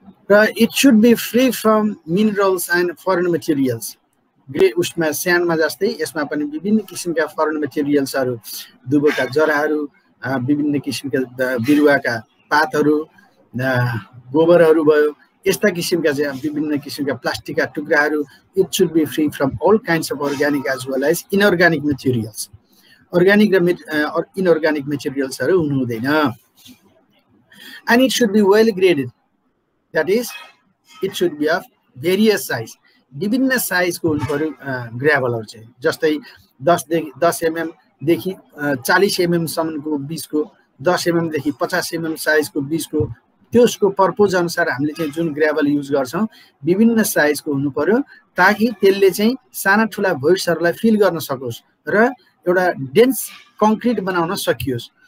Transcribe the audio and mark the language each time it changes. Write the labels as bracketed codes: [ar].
[en] र it should be free from minerals and foreign materials. [ne] उसमा स्यान्डमा जस्तै यसमा पनि विभिन्न किसिमका फरेन मटेरियल्सहरू, दुबोका जराहरू, विभिन्न किसिमका बिरुवाका पातहरू, गोबरहरू भयो, यस्ता किसिमका चाहिँ विभिन्न किसिमका प्लास्टिकका टुक्राहरू। [en] It should be free from all kinds of organic as well as inorganic materials. [ne] Organic र इनअर्ग्यानिक मटेरियल्सहरू हुनु हुँदैन। [en] And it should be well graded, that is it should be of various size. [ne] विभिन्न साइजको हुनु पर्यो ग्राभलहरू चाहिँ, जस्तै 10 mm देखि 40 mm सम्मको बिचको, 10 mm देखि 50 mm साइजको बिचको, त्यसको पर्पोज अनुसार हामीले चाहिँ जुन ग्राभल युज गर्छौँ विभिन्न साइजको हुनु पर्यो, ताकि त्यसले चाहिँ साना ठुला भोइड्सहरूलाई फिल गर्न सकोस् र एउटा डेन्स कङ्क्रिट बनाउन सकियोस्।